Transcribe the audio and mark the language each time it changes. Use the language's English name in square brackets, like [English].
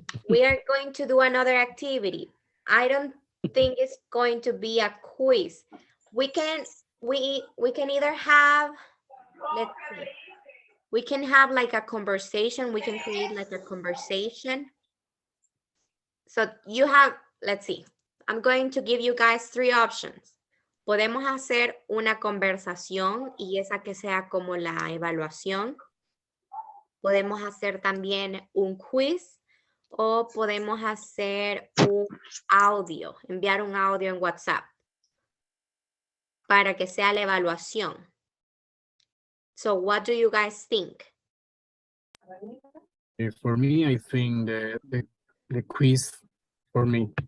[English] We are going to do another activity. I don't think it's going to be a quiz. We can either have, let's see, we can have like a conversation. We can create like a conversation. So you have, let's see, I'm going to give you guys 3 options. [Spanish] Podemos hacer una conversación y esa que sea como la evaluación. Podemos hacer también un quiz o podemos hacer un audio, enviar un audio en WhatsApp para que sea la evaluación. [English] So what do you guys think? For me, I think the quiz for me.